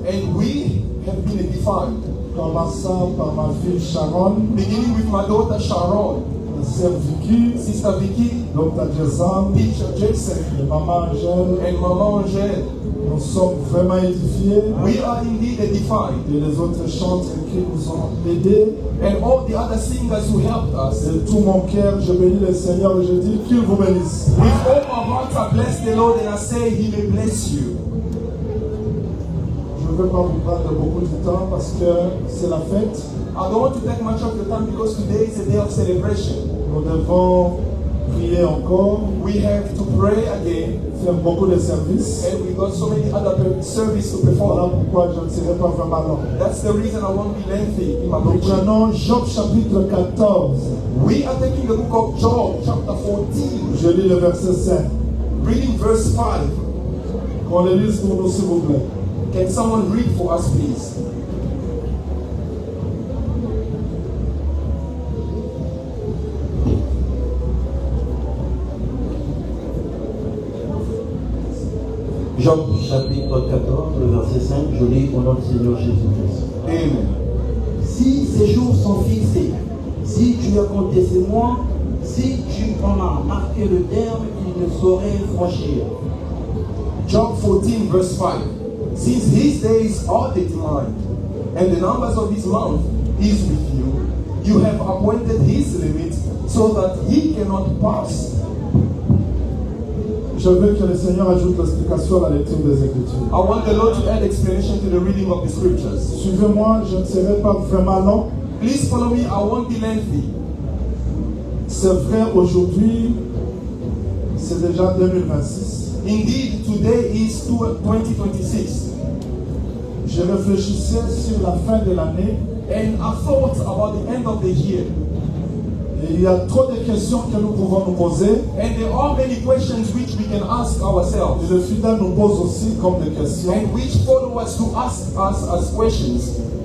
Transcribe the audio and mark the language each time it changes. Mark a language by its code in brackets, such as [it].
[en] And we have been edified. [fr] Commençant par ma fille Sharon. [en] Beginning with my daughter Sharon. [fr] Ma sœur Vicky. [en] Sister Vicky. Dr. Jason. Teacher Jason. [fr] Et maman Angèle. [en] And Maman Angèle. [fr] Nous sommes vraiment édifiés. [en] We are indeed edified. [fr] Et les autres chanteurs qui nous ont aidés. [en] And all the other singers who helped us. [fr] De tout mon cœur, je bénis le Seigneur et je dis qu'il vous bénisse. [en] With all my heart, I bless the Lord and I say He may bless you. [fr] Je ne veux pas vous prendre beaucoup de temps parce que c'est la fête. [en] I don't want to take much of your time because today is a day of celebration. [fr] Nous devons prier encore. [en] We have to pray again. [fr] Faire beaucoup de services. [en] And we got so many other services to [fr] Voilà [en] perform. [fr] pourquoi je ne serai pas vraiment long. [en] That's the reason I won't be lengthy in my [fr] Nous [en] preaching. [fr] prenons Job chapitre 14. [en] We are taking the book of Job, chapter 14, [fr] Je lis le verset 5. [en] reading verse 5. [fr] Qu'on les lise pour nous, s'il vous plaît. [en] Can someone read for us, please? [fr] Job chapitre 14, le verset 5, je lis au nom du Seigneur Jésus-Christ. Amen. Si ces jours sont fixés, si tu as compté ces mois, si tu en as marqué le terme, il ne saurait franchir. [en] Job 14 verse 5. Since his days are determined, and the numbers of his month is with you, you have appointed his limit so that he cannot pass. [fr] Je veux que le Seigneur ajoute l'explication à la lecture des Écritures. [en] I want the Lord to add explanation to the reading of the scriptures. [fr] Suivez-moi, je ne serai pas vraiment long. [en] Please follow me, I won't be lengthy. [fr] C'est vrai, aujourd'hui, c'est déjà 2026. [en] Indeed, today is 2026. [fr] Je réfléchissais sur la fin de l'année [en] And I thought about the end of the year. [fr] et il y a trop de questions que nous pouvons nous poser. [en] And there are many questions which we can ask ourselves. [fr] Et le fidèle nous pose aussi comme des questions. [en] And which follow us to ask us as questions.